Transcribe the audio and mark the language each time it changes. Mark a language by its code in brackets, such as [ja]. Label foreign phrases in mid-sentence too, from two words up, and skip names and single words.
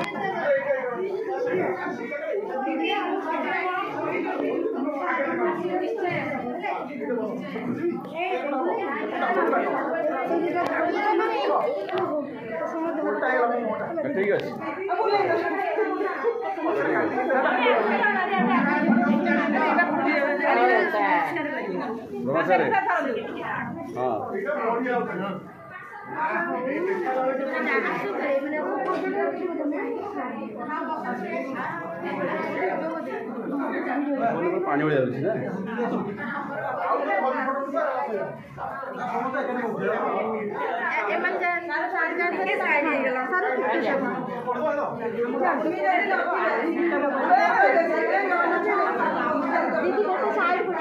[bn] ঠিক আছে নমস্কার হ্যাঁ [or] ପାଣି ଭଳିଆ ଯାଉଛି ନା [hi] दीदी वो साइड